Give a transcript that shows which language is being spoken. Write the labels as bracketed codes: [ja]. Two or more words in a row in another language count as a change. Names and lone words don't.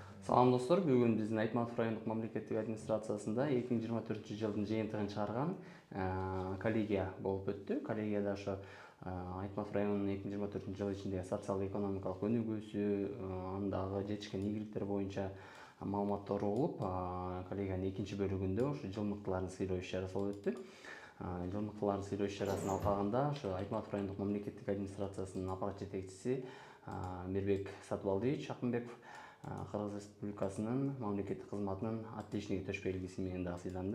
[ky] Салам достор, бүгін біздің Айтматов райондық мамлекеттік администрациясында 2024 жылдың жиынтығын шығарған коллегия болып өтті. Коллегияда ошо Айтматов районунун 2024 жыл ичиндеги социалдык-экономикалык өнүгүүсү, андагы жетишкен ийгиликтер боюнча маалыматтар угулуп, коллегиянын экинчи бөлүгүндө ушу жыл мыктыларын сыйлоо иш-чарасы болуп өттү. Жыл мыктыларын сыйлоо иш-чарасын алкагында ошо Айтматов райондук мамлекеттик администрациясынын аппарат жетекчиси Мирбек Сатыбалдиевич Акынбеков Кыргыз Республикасынын мамлекеттик кызматынын отличниги төш белгиси менен дагы сыйланды.